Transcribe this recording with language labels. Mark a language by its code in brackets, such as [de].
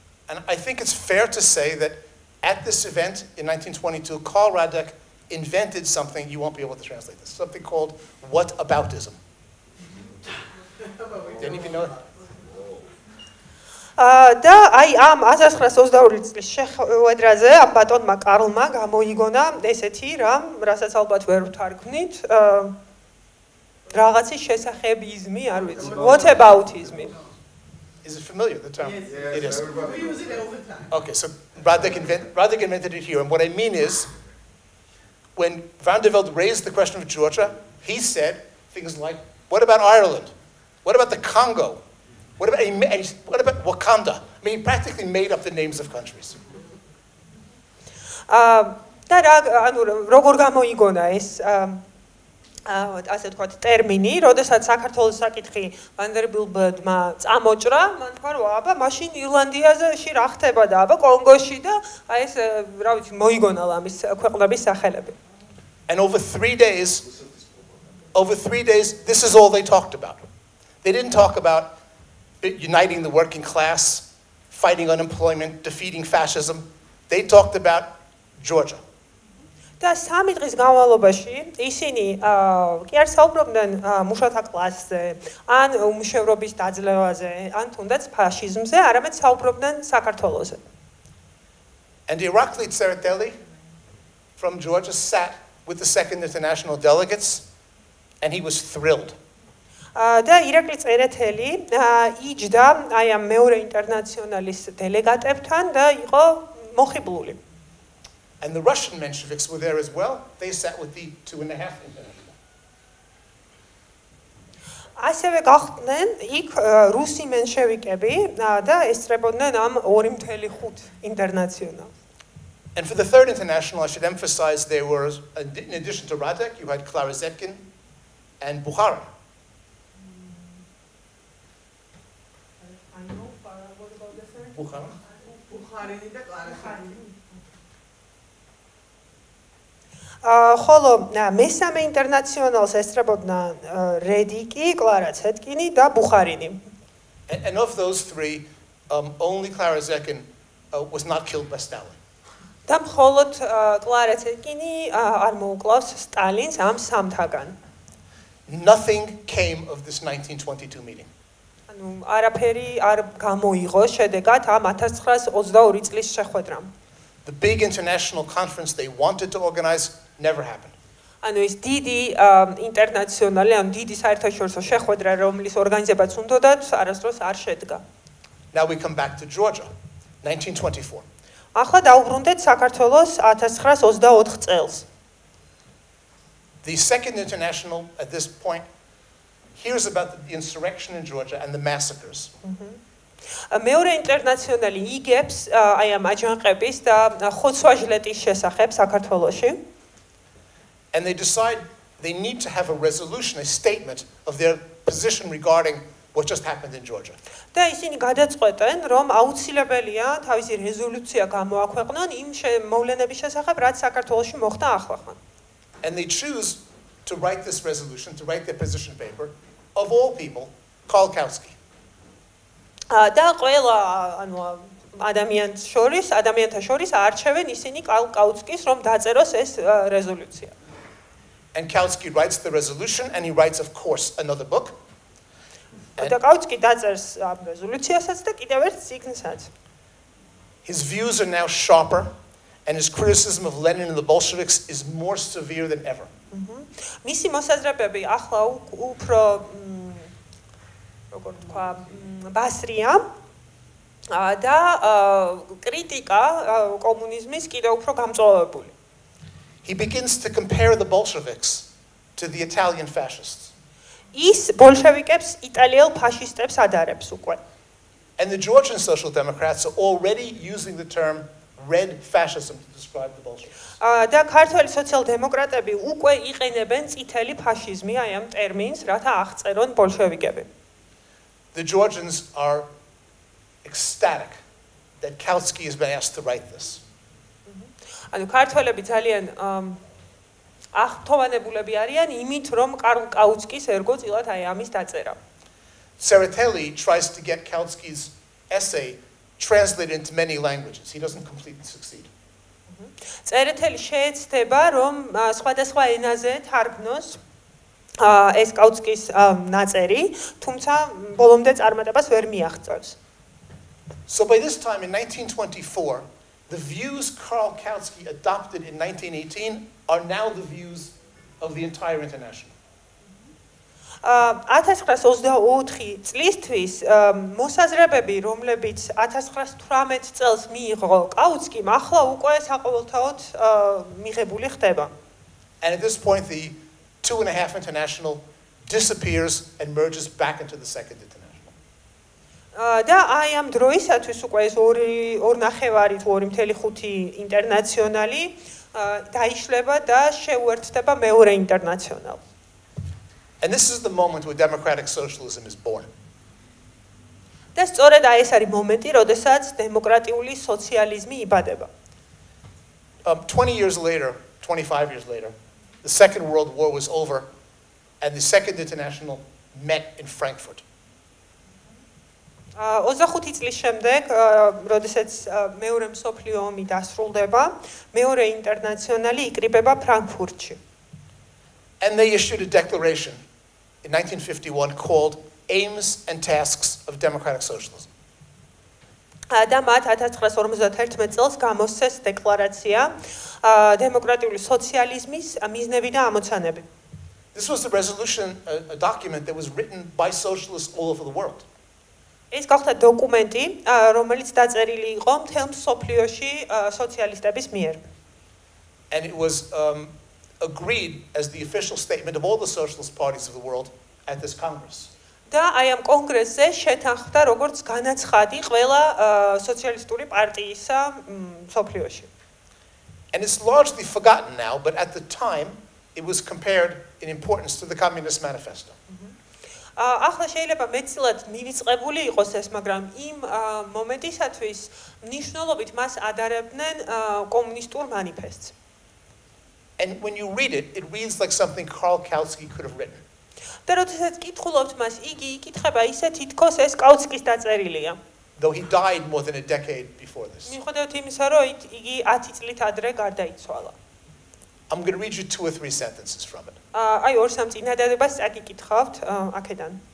[en] And I think it's fair to say that at this event in 1922, Karl Radek invented something, you won't be able to translate this, something called whataboutism. Didn't even know that? [ka] და აი ამ 1922 წლის შეხვედრაზე ამ ბატონმა კარლმა გამოიგონა ესეთი რამ, რასაც ალბათ ვერ ვთარგმნით, რაღაცის შესახებიზმი, არ ვიცი, whataboutism. [en] Is it familiar, the term? Yes. It is. We use it all the time. Okay, so Radek invented it here, and what I mean is, when Van der Velde raised the question of Georgia, he said things like, what about Ireland? What about the Congo? What about Wakanda? I mean, he practically made up the names of countries. [ka] და როგორ გამოიგონა ეს ასე ვთქვათ ტერმინი, როდესაც საქართველოს საკითხი ვანდერბილტმა წამოჭრა, მან თქვა რომ აბა მაშინ ირლანდიაში რა ხდება და აბა კონგოში და აი ეს რა ვიცი მოიგონა ამის ქვეყნების სახელები. [en] And over 3 days, this is all they talked about. They didn't talk about uniting the working class, fighting unemployment, defeating fascism. They talked about Georgia. [ka] და 3 დღის განმავლობაში ისინი კი არ საუბრობდნენ მუშათა კლასზე, ან უმუშევრობის დაძლევაზე, ან თუნდაც ფაშიზმზე, არამედ საუბრობდნენ საქართველოზე. [en] And Irakli Tsereteli from Georgia sat with the Second International delegates, and he was thrilled. [ka] და ირაკლი წერეთელი იჯდა აი ამ მეორე ინტერნაციონალის დელეგატებთან და იყო მოხიბლული. [en] And the Russian Mensheviks were there as well. They sat with the 2.5 International. [ka] ასევე გახდნენ იქ რუსი მენშევიკები და ესწრებოდნენ ამ 2.5 ინტერნაციონალს. [en] And for the Third International, I should emphasize there were, in addition to Radek, you had Clara Zetkin and Bukhari. I know, what about the third? Bukhari. Bukhari and Clara. [ka] ხოლო მესამე ინტერნაციონალს ესწრებოდა რედიკი, კლარა ცეტკინი და ბუხარინი. [en] And of those three, only Clara Zetkin was not killed by Stalin. [ka] და მხოლოდ კლარა ცეტკინი არ მოუკლავს სტალინს ამ სამთაგან. [en] Nothing came of this 1922 meeting. [ka] ანუ არაფერი არ გამოიღო შედეგად ამ 1922 წლის შეხვედრამ. [en] The big international conference they wanted to organize never happened. [ka] ანუ ეს დიდი ინტერნაციონალი, ანუ დიდი საერთაშორისო შეხვედრა, რომლის ორგანიზებაც უნდათ, არასდროს არ შედგა. [en] Now we come back to Georgia, 1924. [ka] ახლა დავუბრუნდეთ საქართველოს 1924 წელს. [en] The Second International at this point hears about the insurrection in Georgia and the massacres. [ka] მეორე ინტერნაციონალი იგებს აი ამ აჯანყების და ხოცვა-ჟლეტის შესახებ საქართველოში. [en] And they decide they need to have a resolution, a statement of their position regarding what just happened in Georgia. [ka] და ისინი გადაწყვეტენ, რომ აუცილებელია თავისი რეზოლუცია გამოაქვეყნონ იმ მოვლენების შესახებ, რაც საქართველოში მოხდა ახლახან. [en] And they choose to write this resolution, to write their position paper, of all people, Karl Kautsky. [ka] და ყველა ანუ ადამიანთა შორის არჩევენ ისინი კარლ კაუტსკის, რომ დაწეროს ეს რეზოლუცია. [en] And Kautsky writes the resolution, and he writes, of course, another book. [ka] და კაუტსკი დაწერს ამ რეზოლუციასაც და კიდევ ერთ წიგნსაც. [en] His views are now sharper, and his criticism of Lenin and the Bolsheviks is more severe than ever. [ka] მისი მოსაზრებები ახლა უფრო როგორ თქვა ბასრია და კრიტიკა კომუნიზმის კიდევ უფრო გამწვავებული. [en] He begins to compare the Bolsheviks to the Italian fascists. [ka] ის ბოლშევიკებს იტალიელ ფაშისტებს ადარებს უკვე. [en] And the Georgian Social Democrats are already using the term red fascism to describe the Bolsheviks. [ka] და ქართველი სოციალ-დემოკრატები უკვე იყენებენ წითელი ფაშიზმი აი ამ ტერმინს, რათა აღწერონ ბოლშევიკები. [en] The Georgians are ecstatic that Kautsky has been asked to write this. [ka] ანუ ქართველები ძალიან აღფრთოვანებულები არიან იმით, რომ კარლ კაუცკის ერგო წილად აი ამის დაწერა. [en] Tsereteli tries to get Kautsky's essay translated into many languages. He doesn't completely succeed. [ka] წერეთელი შეეცდება, რომ სხვადასხვა ენაზე თარგმნოს ეს კაუცკის ნაწერი, თუმცა ბოლომდე წარმატებას ვერ მიაღწევს. [en] So by this time in 1924, the views Karl Kautsky adopted in 1918 are now the views of the entire international. [ka] 1924 წლისთვის მოსაზრებები, რომლებიც 1918 წელს მიიღო კაუცკიმ, ახლა უკვე საყოველთაოდ მიღებული ხდება. [en] And at this point, the 2.5 international disappears and merges back into the second international. [ka] და აი ამ დროისათვის უკვე ეს 2.5 თუ 2.5 ინტერნაციონალი დაიშლება და შეუერთდება მეორე ინტერნაციონალს. [en] And this is the moment where democratic socialism is born. [ka] და სწორედ აი ეს არის მომენტი, როდესაც დემოკრატიული სოციალიზმი იბადება. [en] 20 years later, 25 years later, the Second World War was over and the Second International met in Frankfurt. [ka] 25 წლის შემდეგ, როდესაც მეორე მსოფლიო ომი დასრულდება, მეორე ინტერნაციონალი იკრიბება ფრანკფურტში. [en] And they issued a declaration in 1951 called Aims and Tasks of Democratic Socialism. [ka] და მათ 1951 წელს გამოსცეს დეკლარაცია დემოკრატიული სოციალიზმის მიზნები და ამოცანები. [en] This was a resolution, a document that was written by socialists all over the world. [ka] ეს გახდა დოკუმენტი, რომელიც დაწერილი იყო მთელ მსოფლიოში სოციალისტების მიერ. [en] And it was agreed as the official statement of all the socialist parties of the world at this Congress. [ka] და აი ამ კონგრესზე შეთანხმდა როგორც განაცხადი ყველა სოციალისტური პარტიისა მსოფლიოში. [en] And it's largely forgotten now, but at the time it was compared in importance to the Communist Manifesto. [ka] ახლა შეიძლება მეტწილად მივიწყებული იყოს ეს, მაგრამ იმ მომენტისათვის მნიშვნელობით მას ადარებდნენ კომუნისტურ მანიფესტს. [en] And when you read it, it reads like something Karl Kautsky could have written. [ka] და როდესაც კითხულობთ მას, იგი იკითხება ისე თითქოს ეს კაუცკის დაწერილია. [en] Though he died more than a decade before this. [ka] მიუხედავად იმისა, რომ იგი 10 წლით ადრე გარდაიცვალა. [en] I'm going to read you 2 or 3 sentences from it. [ka] აი 2-3 წინადადებას წაკითხავთ აქედან.